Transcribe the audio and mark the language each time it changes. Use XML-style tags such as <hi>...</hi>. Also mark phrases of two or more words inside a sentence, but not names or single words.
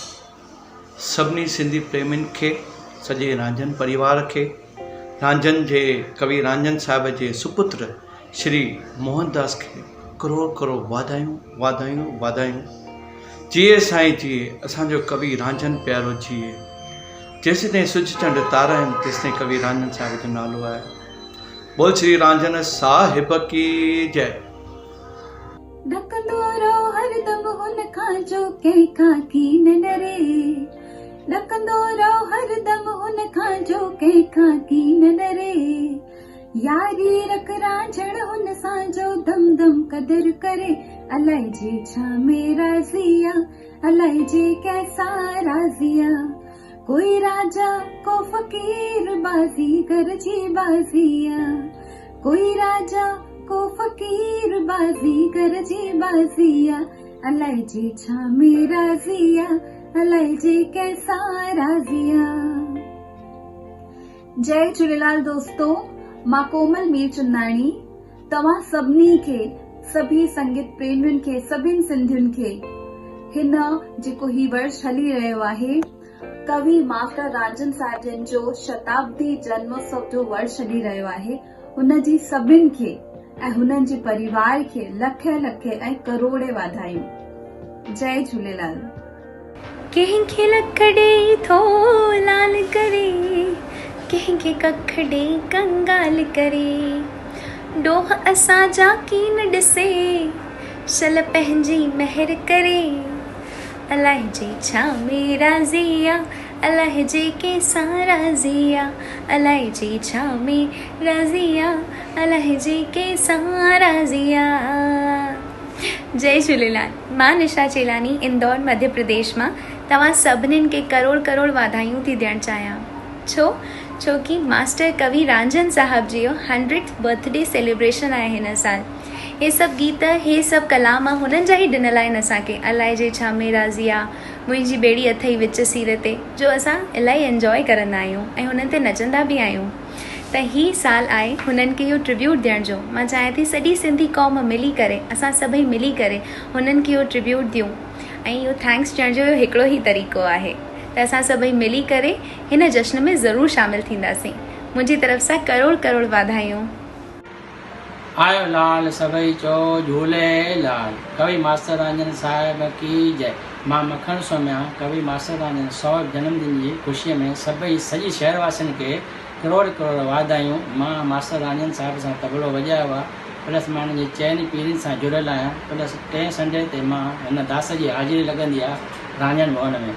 <sd>सभिनी सिंधी प्रेमियुनि खे, सॼे रांझन परिवार खे, रांझन जे कवि रांझन साहिब जे सुपुत्र श्री मोहनदास खे करोड़ करोड़ वाधायूं वाधायूं वाधायूं। जिए साईं जिए, असांजो कवि रांझन प्यारो जिए। जेसीं ताईं सुज चंड तारा आहिनि तेसीं ताईं कवि रांझन साहिब जो नालो आहे। बोल श्री रांझन साहिब की जय। ॾकंदो रहो हरदम हुन खां जो कंहिंखां कीन डरे। ॾकंदो रहो हरदम हुन खां जो कंहिंखां कीन डरे। यारी रख रांझण हुन सां जो दम दम कदर करे। अलाए जे छा में राज़िया, अलाए जे कैसा राज़िया। कोई राजा को फकीर बाज़ीगर जी बाज़िया। कोई राजा को फकीर बाज़ीगर जी बाज़िया। अलाए जे छा में राज़िया, अलाए जे कैसा राज़िया। जय झूलेलाल दोस्तों, मां कोमल मीरचंदाणी तव्हां सभिनी खे, सभी संगीत प्रेमियुनि खे, सभिनि सिंधियुनि खे हिन जेको ही वर्ष हली रहियो आहे कवि मास्टर रांझन साहिब जन जो शताब्दी जन्मोत्सव जो वर्ष हली रहियो आहे, हुन जी सभिनि खे ऐं हुननि जे परिवार खे लखे लखे ऐं करोड़े वाधायूं। जय झूलेलाल। कंहिंखे लख ॾेई थो लाल करे, कंहिंखे कख ॾेई कंगाल करे। डोह असांजा कीन ॾिसे, शल पंहिंजी महर करे। अलाए जे छा में राज़िया, अलाए जे कंहिंसां राज़िया। अलाए जे छा में राज़िया, अलाए जे कंहिंसां राज़िया। जय झूलेलाल। मां निशा चेलानी इंदौर मध्य प्रदेश मां तव्हां सभिनीनि खे करोड़ करोड़ वाधायूं थी ॾियणु चाहियां। छोकी मास्टर कवि रांझन साहब जी 100th</sd> <en>birthday celebration</en> <sd>आहे हिन साल। हे सभु गीत, हे सभु कलाम हुननि जा ई ॾिनल आहिनि असांखे। अलाए जे छा में राज़िया, मुंहिंजी ॿेड़ी अथई विच सीर ते, जो असां इलाही एंजॉय करंदा आहियूं ऐं हुननि ते नचंदा बि आहियूं। त ही साल आहे हुननि खे इहो ट्रिब्यूट ॾियण जो। मां चाहियां थी सॼी सिंधी क़ौम मिली करे, असां सभई मिली करे हुननि खे इहो ट्रिब्यूट ॾियूं ऐं इहो थैंक्स ॾियण जो हिकिड़ो ई तरीक़ो आहे। त असां सभई मिली करे हिन जश्न में ज़रूरु शामिल थींदासीं। मुंहिंजी तरफ़ सां करोड़ करोड़ वाधायूं। आयो लाल सभई चो झूलेलाल। कवि मास्टर रांझन साहिब की जय। मां मखण सोम्या कवि मास्टर रांझन 100 जन्मदिन जी ख़ुशीअ में सभई सॼी शहरवासियुनि खे करोड़ करोड़ वाधायूं। मां मास्टर रांझन साहिब सां तबलो वॼायो आहे, प्लस मां हुनजी चइनि पीढ़ियुनि सां जुड़ियल आहियां। प्लस 3 संडे ते मां हिन दास जी हाज़िरी लॻंदी आहे रांझन भवन में।</sd>